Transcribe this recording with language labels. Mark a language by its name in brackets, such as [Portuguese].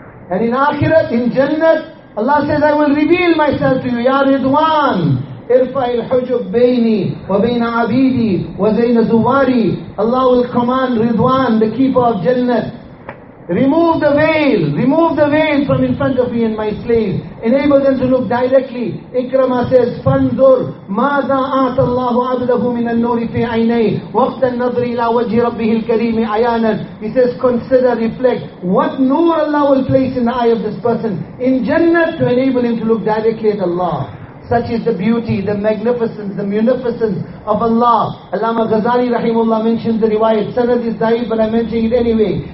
[English] And in akhirat, in jannah, Allah says, I will reveal myself to you, Ya Ridwan. [Arabic] إِرْفَعِ الْحُجُبْ بَيْنِي وَبَيْنَ عَبِيدِي وَزَيْنَ زُوَارِي. [English] Allah will command Ridwan, the keeper of Jannah, remove the veil from in front of me and my slaves. Enable them to look directly. Ikrama says, [Arabic] فَانْظُرْ مَاذَا آتَ اللَّهُ عَبْدَهُ مِنَ النُّورِ فِي عَيْنَيْهِ وَقْتَ النَّظْرِ إِلَىٰ وَجْهِ رَبِّهِ الْكَرِيمِ عَيَانًا. [English] He says, consider, reflect, what nur Allah will place in the eye of this person in Jannah to enable him to look directly at Allah. Such is the beauty, the magnificence, the munificence of Allah. Allama Ghazali rahimullah mentions the riwayat. Sanad is da'if, but I'm mentioning it anyway.